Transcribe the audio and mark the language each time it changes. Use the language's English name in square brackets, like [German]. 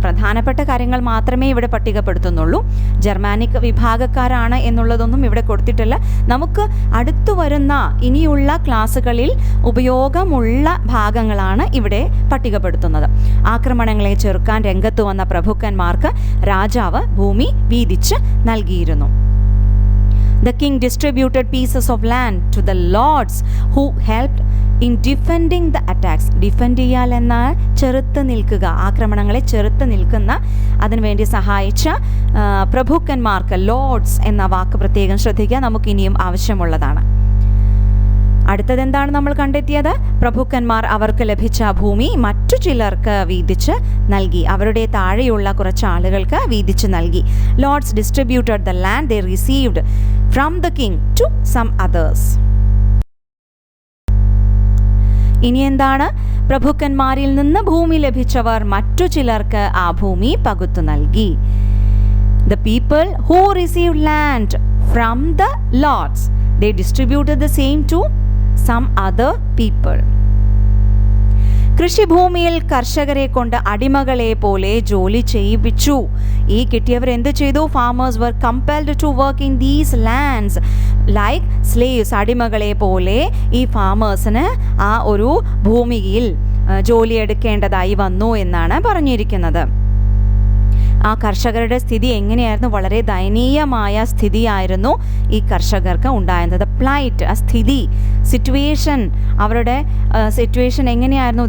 [Malayalam] പ്രധാനപ്പെട്ട കാര്യങ്ങൾ മാത്രമേ ഇവിടെ പട്ടികപ്പെടുത്തുന്നുള്ളൂ. ജർമാനിക് വിഭാഗക്കാരാണ് എന്നുള്ളതൊന്നും ഇവിടെ കൊടുത്തിട്ടില്ല. നമുക്ക് അടുത്തു വരുന്ന ഇനിയുള്ള ക്ലാസ്സുകളിൽ ഉപയോഗമുള്ള ഭാഗങ്ങളാണ് ഇവിടെ പട്ടികപ്പെടുത്തുന്നത്. ആക്രമണങ്ങളെ ചെറുക്കാൻ രംഗത്ത് വന്ന പ്രഭുക്കന്മാർക്ക് രാജാവ് ഭൂമി വീതിച്ച് നൽകിയിരുന്നു. [English] The king distributed pieces of land to the lords who helped in defending the attacks. [Malayalam] Defend ചെയ്യാൽ എന്നാൽ ചെറുത്ത് നിൽക്കുക, ആക്രമണങ്ങളെ ചെറുത്ത് നിൽക്കുന്ന, അതിനുവേണ്ടി സഹായിച്ച പ്രഭുക്കന്മാർക്ക് ലോർഡ്സ് എന്ന വാക്ക് പ്രത്യേകം ശ്രദ്ധിക്കുക, നമുക്കിനിയും ആവശ്യമുള്ളതാണ്. അടുത്തതെന്താണ് നമ്മൾ കണ്ടെത്തിയത്? പ്രഭുക്കന്മാർ അവർക്ക് ലഭിച്ച ഭൂമി മറ്റു ചിലർക്ക് വീതിച്ച് നൽകി. അവരുടെ താഴെയുള്ള കുറച്ച് ആളുകൾക്ക് വീതിച്ച് നൽകി. [English] Lords distributed the land they received from the king to some others. [Malayalam] ഇനി എന്താണ്? പ്രഭുക്കന്മാരിൽ നിന്ന് ഭൂമി ലഭിച്ചവർ മറ്റു ചിലർക്ക് ആ ഭൂമി പകുത്തു നൽകി. [English] The people who received land from the lords, they distributed the same to some other people. [Malayalam] കൃഷിഭൂമിയിൽ കർഷകരെ കൊണ്ട് അടിമകളെ പോലെ ജോലി ചെയ്യിപ്പിച്ചു. ഈ കിട്ടിയവർ എന്ത് ചെയ്തു? [English] Farmers were compelled to work in these lands like slaves. [Malayalam] അടിമകളെ പോലെ ഈ ഫാമേഴ്സിന് ആ ഒരു ഭൂമിയിൽ ജോലിയെടുക്കേണ്ടതായി വന്നു എന്നാണ് പറഞ്ഞിരിക്കുന്നത്. ആ കർഷകരുടെ സ്ഥിതി എങ്ങനെയായിരുന്നു? വളരെ ദയനീയമായ സ്ഥിതിയായിരുന്നു ഈ കർഷകർക്ക് ഉണ്ടായിരുന്നത്. പ്ലൈറ്റ്, ആ സ്ഥിതി, സിറ്റുവേഷൻ, അവരുടെ സിറ്റുവേഷൻ എങ്ങനെയായിരുന്നു?